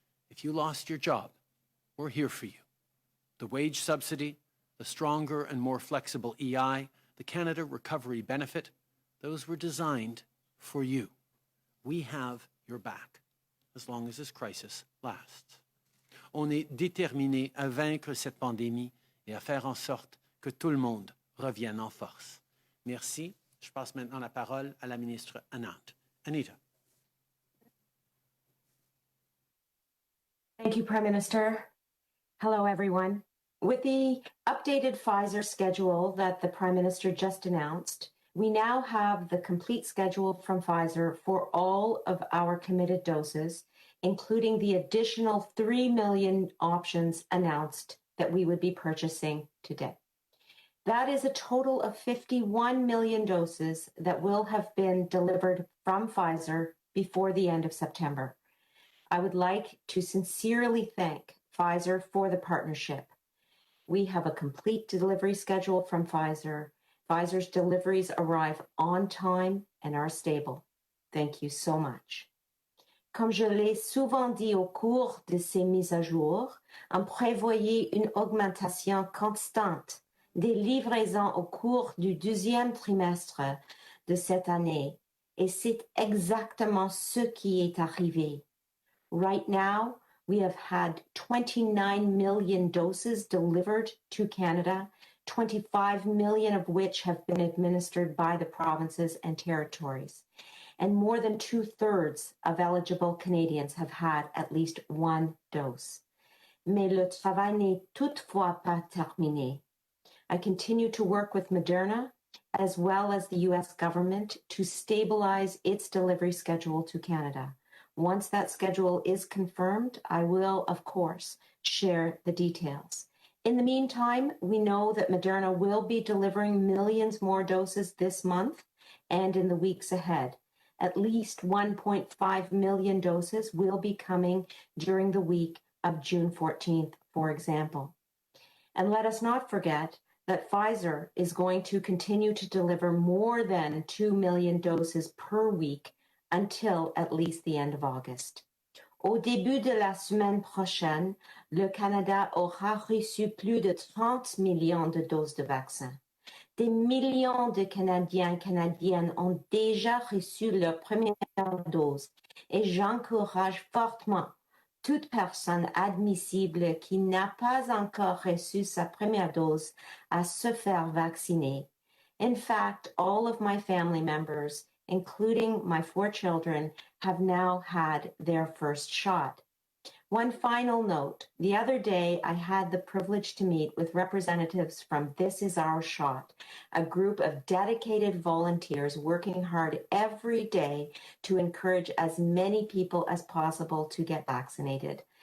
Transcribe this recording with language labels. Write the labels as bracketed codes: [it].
[en] If you lost your job, we're here for you. The wage subsidy, the stronger and more flexible EI, the Canada Recovery Benefit, those were designed for you. We have your back, as long as this crisis lasts. [fr] On est déterminé à vaincre cette pandémie et à faire en sorte que tout le monde revienne en force. Merci. Je passe maintenant la parole à la ministre Anant. Anita. [en] Thank you, Prime Minister. Hello, everyone. With the updated Pfizer schedule that the Prime Minister just announced, We now have the complete schedule from Pfizer for all of our committed doses, including the additional 3 million options announced that we would be purchasing today. That is a total of 51 million doses that will have been delivered from Pfizer before the end of September. I would like to sincerely thank Pfizer for the partnership. We have a complete delivery schedule from Pfizer. Pfizer's deliveries arrive on time and are stable. Thank you so much. [fr] Comme je l'ai souvent dit au cours de ces mises à jour, on prévoyait une augmentation constante des livraisons au cours du deuxième trimestre de cette année, et c'est exactement ce qui est arrivé. [en] Right now, we have had 29 million doses delivered to Canada, 25 million of which have been administered by the provinces and territories. And more than 2/3 of eligible Canadians have had at least one dose. [fr] Mais le travail n'est toutefois pas terminé. [en] I continue to work with Moderna as well as the US government to stabilize its delivery schedule to Canada. Once that schedule is confirmed, I will, of course, share the details. In the meantime, we know that Moderna will be delivering millions more doses this month and in the weeks ahead. At least 1.5 million doses will be coming during the week of June 14th, for example. And let us not forget that Pfizer is going to continue to deliver more than 2 million doses per week until at least the end of August. [fr] Au début de la semaine prochaine, le Canada aura reçu plus de 30 millions de doses de vaccins. Des millions de Canadiens et Canadiennes ont déjà reçu leur première dose et j'encourage fortement toute personne admissible qui n'a pas encore reçu sa première dose à se faire vacciner. [en] In fact, all of my family members, including my 4 children, have now had their first shot. One final note. The other day, I had the privilege to meet with representatives from This Is Our Shot, a group of dedicated volunteers working hard every day to encourage as many people as possible to get vaccinated.